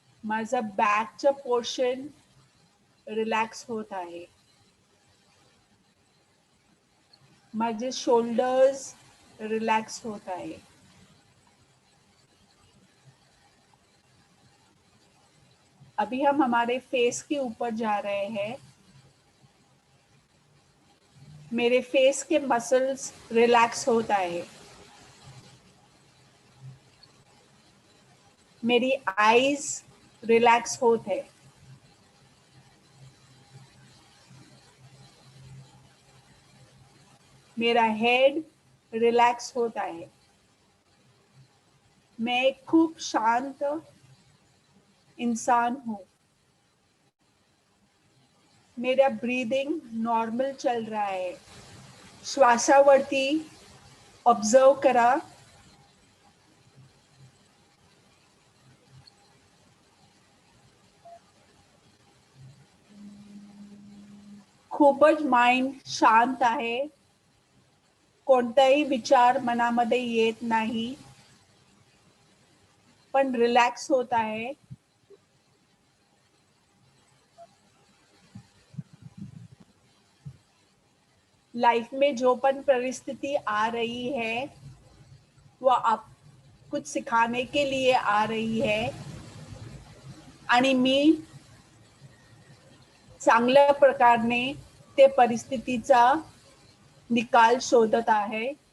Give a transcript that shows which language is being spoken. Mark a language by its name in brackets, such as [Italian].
[Marathi] माझं बॅकचं portion relax होत आहे. माझे शोल्डर्स रिलॅक्स होत आहे. [Hindi] अभी हम हमारे फेस के ऊपर जा रहे हैं. मेरे फेस के मसल्स रिलैक्स होता है. मेरी आईज रिलैक्स होते है. मेरा हेड रिलैक्स होता है. मैं एक खूब शांत इंसान हूँ. मेरा ब्रीदिंग नॉर्मल चल रहा है. [Marathi] श्वासावरती ऑब्जर्व करा. खूपच माइंड शांत आहे. कोणताही विचार मनामध्ये येत नाही, पण रिलॅक्स होत आहे. [Hindi] लाइफ में जो पण परिस्थिति आ रही है वो आप कुछ सिखाने के लिए आ रही है. [Marathi] आणि मी चांगल्या प्रकारे ते परिस्थितीचा निकाल शोधत आहे.